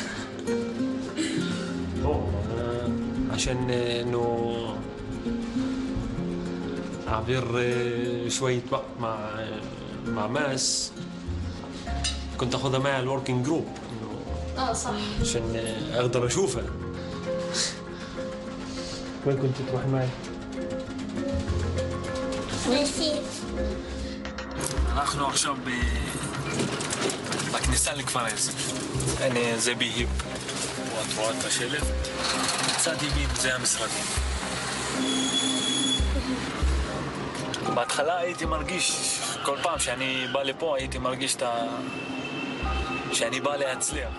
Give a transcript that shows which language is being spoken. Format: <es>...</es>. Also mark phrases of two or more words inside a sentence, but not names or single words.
<ar>عشان انه اعبر شوية وقت مع ناس كنت اخذها معي على</ar> <en>the working group</en> <ar>صح عشان اقدر اشوفها. وين كنت تروحي معي؟ رصيف.</ar> <he>אנחנו עכשיו בכניסה לכפר יאסיף. זה בהיפ. פה את רואה את השלט. צד ימין זה המשרדים. בהתחלה הייתי מרגיש, כל פעם שאני בא לפה הייתי מרגיש שאני בא להצליח.</he>